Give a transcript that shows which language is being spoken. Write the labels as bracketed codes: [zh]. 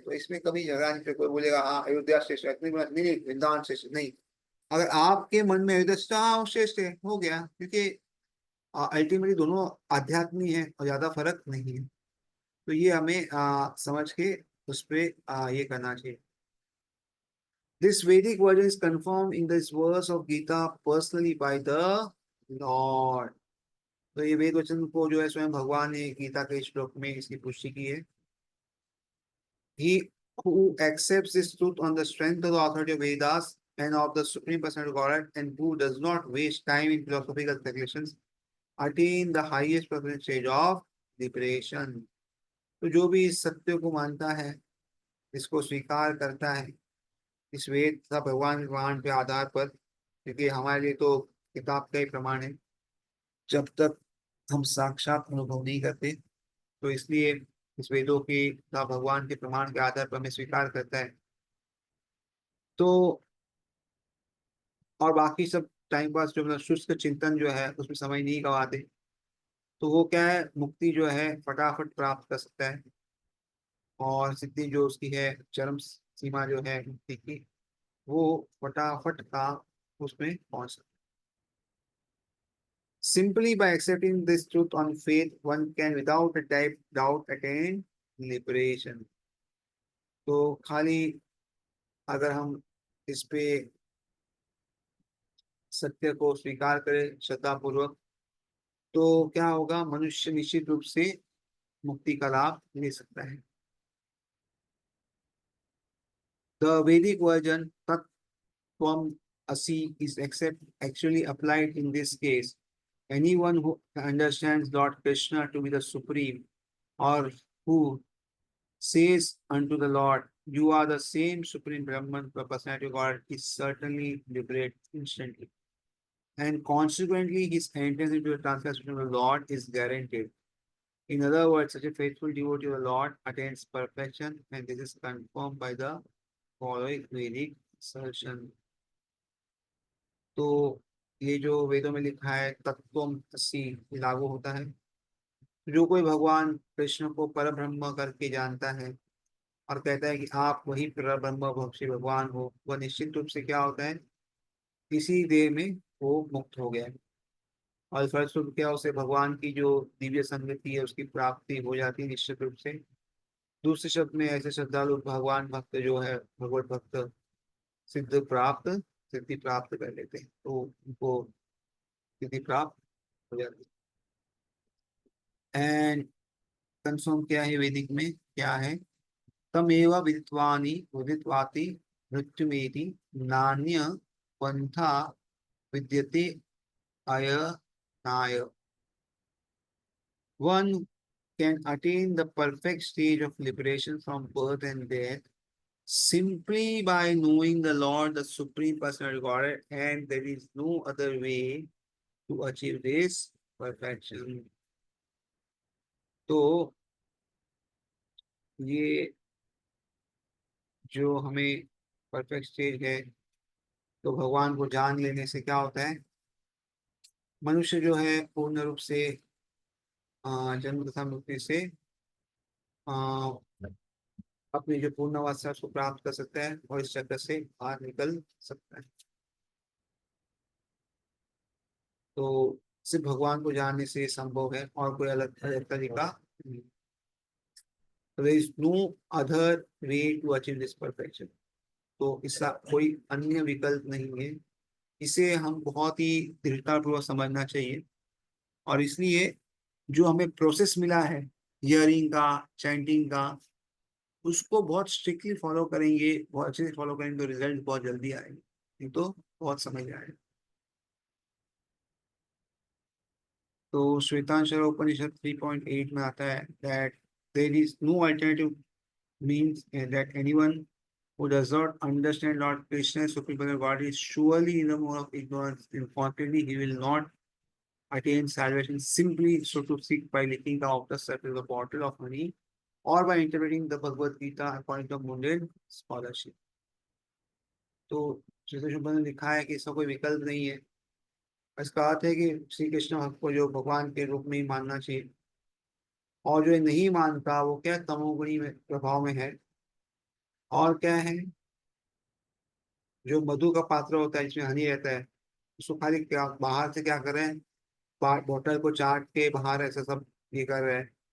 [hi] तो इसमें कभी झगड़ा नहीं। कोई बोलेगा हाँ अयोध्या श्रेष्ठ है, नहीं वृंदावन श्रेष्ठ नहीं। अगर आपके मन में अयोध्या श्रेष्ठ, हाँ श्रेष्ठ है, हो गया, क्योंकि अल्टीमेटली दोनों आध्यात्मिक है और ज्यादा फर्क नहीं है। तो ये हमें समझ के उस पे ये करना चाहिए। [en] This Vedic version is confirmed in this verse of Gita personally by the Lord। [hi] तो ये वेद वचन को जो है स्वयं भगवान ने गीता के श्लोक में इसकी पुष्टि की है। [en] He who accepts this truth on the strength of the authority of Vedas and of the Supreme Personality of Godhead, and who does not waste time in philosophical speculations, attain the highest possible stage of liberation। [hi] तो जो भी इस सत्य को मानता है, इसको स्वीकार करता है, इस वेद तथा भगवान के प्रमाण के आधार पर, क्योंकि हमारे लिए तो किताब का ही प्रमाण है, जब तक हम साक्षात अनुभव नहीं करते, तो इसलिए इस वेदों की तथा भगवान के प्रमाण के आधार पर हमें स्वीकार करता है। तो और बाकी सब टाइम पास जो मतलब शुष्क चिंतन जो है उसमें समय नहीं गवाते, तो वो क्या है, मुक्ति जो है फटाफट प्राप्त कर सकता है, और सिद्धि जो उसकी है, चरम सीमा जो है मुक्ति की, वो फटाफट का उसमें पहुंच सकता है। [en] Simply by accepting this truth on faith, one can without a doubt attain liberation। [hi] तो खाली अगर हम इस पे सत्य को स्वीकार करें श्रद्धा पूर्वक, तो क्या होगा, मनुष्य निश्चित रूप से मुक्ति का लाभ ले सकता है। [en] The Vedic version tattvam asi is accept actually applied in this case. Anyone who understands Lord Krishna to be the supreme, or who says unto the Lord, "You are the same supreme Brahman, the personality of God," is certainly liberated instantly. And consequently, his entrance into the transcendence of the Lord is guaranteed. In other words, such a faithful devotee of the Lord attains perfection, and this is confirmed by the following Vedic assertion. [hi] तो ये जो वेदों में लिखा है तत्त्वमसि लागू होता है। जो कोई भगवान कृष्ण को पर ब्रह्म करके जानता है और कहता है कि आप वही पर ब्रह्म श्री भगवान हो, वह निश्चित रूप से क्या होता है, इसी देह में वो मुक्त हो गया है। और फलस्वरूप क्या, उसे भगवान की जो दिव्य संगति है उसकी प्राप्ति हो जाती है निश्चित रूप से। दूसरे शब्द में ऐसे श्रद्धालु भगवान भक्त जो है, भगवत भक्त सिद्धि प्राप्त कर लेते हैं, तो उनको सिद्धि प्राप्त हो जाती है। एंड कंफर्म क्या है वैदिक में, क्या है, [sa] तमेव विदित्वानि विदित्वाति मृत्युमेति नान्य पंथा विद्यते अयनाय। [en] One can attain the perfect stage of liberation from birth and death simply by knowing the Lord, the Supreme Personality of Godhead, and there is no other way to achieve this perfection. [hi] तो ये जो हमें perfect stage है, तो भगवान को जान लेने से क्या होता है, मनुष्य जो है पूर्ण रूप से जन्म तथा मृत्यु से अपनी जो पूर्ण अवस्था उसको प्राप्त कर सकता है और इस चक्कर से बाहर निकल सकता है। तो सिर्फ भगवान को जानने से संभव है और कोई अलग अलग तरीका नहीं। [en] there is no other way to achieve this perfection। [hi] तो इसका कोई अन्य विकल्प नहीं है। इसे हम बहुत ही दृढ़तापूर्वक समझना चाहिए, और इसलिए जो हमें प्रोसेस मिला है हियरिंग का, चैंटिंग का, उसको बहुत स्ट्रिक्टली फॉलो करेंगे, बहुत अच्छे से फॉलो करेंगे, तो रिजल्ट बहुत जल्दी आएंगे, नहीं तो बहुत समय आएगा। तो श्वेतांशर उपनिषद 3.8 में आता है [en] that there is no alternative means that anyone who does not understand Lord Krishna Supreme Personality God is surely in the mode of ignorance, and consequently he will not attain salvation simply, so to speak, by licking the outer surface of the bottle of honey or by interpreting the Bhagavad Gita according to mundane scholarship। [hi] तो श्री शुभ ने लिखा है कि इसका कोई विकल्प नहीं है। इसका अर्थ है कि श्री कृष्ण भक्त को जो भगवान के रूप में ही मानना चाहिए, और जो नहीं मानता वो क्या तमोगुणी में प्रभाव में है। और क्या है, जो मधु का पात्र होता है जिसमें हनी रहता है, उसको खाली क्या बाहर से क्या कर रहे हैं, बोतल को चाट के बाहर ऐसा सब ये कर रहे हैं।